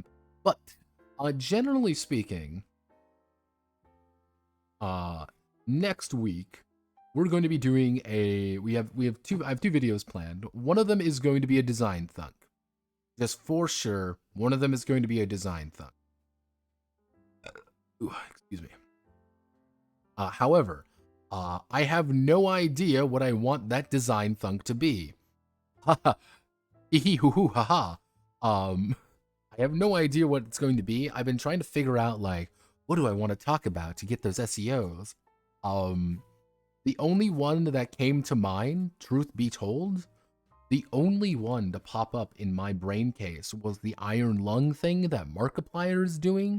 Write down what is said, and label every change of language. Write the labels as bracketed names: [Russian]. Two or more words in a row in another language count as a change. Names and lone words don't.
[English] But, generally speaking, next week, we're going to be doing I have 2 videos planned. One of them is going to be a design thunk. Just for sure, one of them is going to be a design thunk. Excuse me. However, I have no idea what I want that design thunk to be. Haha. Hee-hee-hoo-hoo, haha. I have no idea what it's going to be. I've been trying to figure out, like, what do I want to talk about to get those SEOs? The only one that came to mind, truth be told, The only one to pop up in my brain case was the iron lung thing that Markiplier is doing.